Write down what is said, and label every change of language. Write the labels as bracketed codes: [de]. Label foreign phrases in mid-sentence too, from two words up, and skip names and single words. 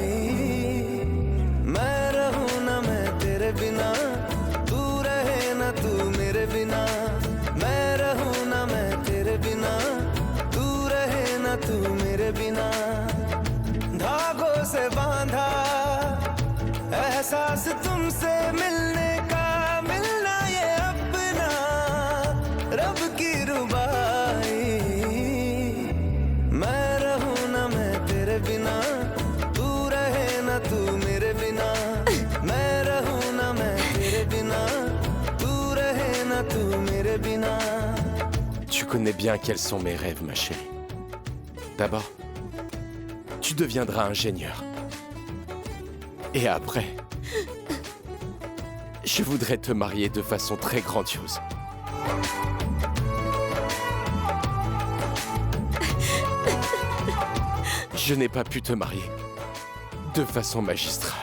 [hi] मैं रहूं ना मैं तेरे बिना तू रहे ना तू मेरे बिना मैं रहूं ना मैं तेरे बिना तू रहे ना तू मेरे बिना धागों से बांधा एहसास तुमसे मिलने का मिलना ये अपना रब की रुबाई मैं रहूं ना मैं तेरे बिना तू रहे ना तू मेरे बिना मैं रहूं ना मैं तेरे biना तू रहे ना तू मेरे बिना. [fr] Tu connais bien quels sont mes rêves, ma chérie. D'abord, tu deviendras ingénieur. Et après, je voudrais te marier de façon très grandiose. Je n'ai pas pu te marier de façon magistrale.